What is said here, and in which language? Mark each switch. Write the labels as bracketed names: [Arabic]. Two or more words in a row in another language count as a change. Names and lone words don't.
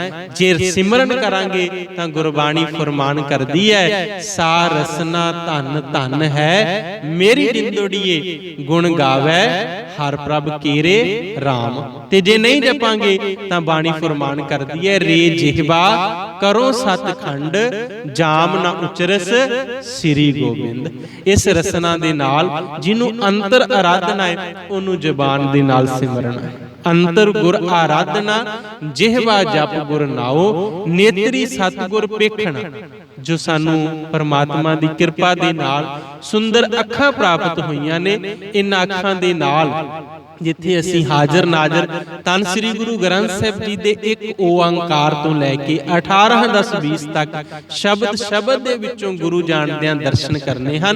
[Punjabi] ਜੇ ਸਿਮਰਨ ਕਰਾਂਗੇ ਤਾਂ ਗੁਰਬਾਣੀ ਫੁਰਮਾਨ ਕਰਦੀ ਹੈ, ਸਾ ਰਸਨਾ ਧਨ ਧਨ ਹੈ ਮੇਰੀ ਜਿੰਦੜੀਏ ਗੁਣ ਗਾਵੈ ਹਰ ਪ੍ਰਭ ਕੇਰੇ ਰਾਮ। ਤੇ ਜੇ ਨਹੀਂ ਜਪਾਂਗੇ ਤਾਂ ਬਾਣੀ ਫੁਰਮਾਨ ਕਰਦੀ ਹੈ, ਰੇ ਜਿਹਵਾ ਕਰੋ ਸਤਖੰਡ ਜਾਮ ਨਾ ਉਚਰਸ ਸ੍ਰੀ ਗੋਬਿੰਦ। ਇਸ ਰਸਨਾ ਦੇ ਨਾਲ ਜਿਨ੍ਹੋਂ ਅੰਤਰ ਆਰਾਧਨਾ ਹੈ ਉਨ੍ਹੋਂਨੇ ਜ਼ਬਾਨ ਦੇ ਨਾਲ ਸਿਮਰਨਾ ਹੈ। ਅੰਤਰ ਗੁਰ ਆਰਾਧਨਾ ਜਿਹਵਾ ਜਪ ਗੁਰ ਨਾਉ ਨੇਤਰੀ ਸਤਿਗੁਰ ਪੇਖਣਾ। ਜੋ ਸਾਨੂੰ ਪਰਮਾਤਮਾ ਦੀ ਕਿਰਪਾ ਦੇ ਨਾਲ ਸੁੰਦਰ ਅੱਖਾਂ ਪ੍ਰਾਪਤ ਹੋਈਆਂ ਨੇ, ਇਹਨਾਂ ਅੱਖਾਂ ਦੇ ਨਾਲ ਜਿੱਥੇ ਅਸੀਂ ਹਾਜ਼ਰ ਨਾਜ਼ਰ ਧੰਨ ਸ੍ਰੀ ਗੁਰੂ ਗ੍ਰੰਥ ਸਾਹਿਬ ਜੀ ਦੇ ਇੱਕ ਓੰਕਾਰ ਤੋਂ ਲੈ ਕੇ 18 10 20 ਤੱਕ ਸ਼ਬਦ ਦੇ ਵਿੱਚੋਂ ਗੁਰੂ ਜਾਣਦਿਆਂ ਦਰਸ਼ਨ ਕਰਨੇ ਹਨ।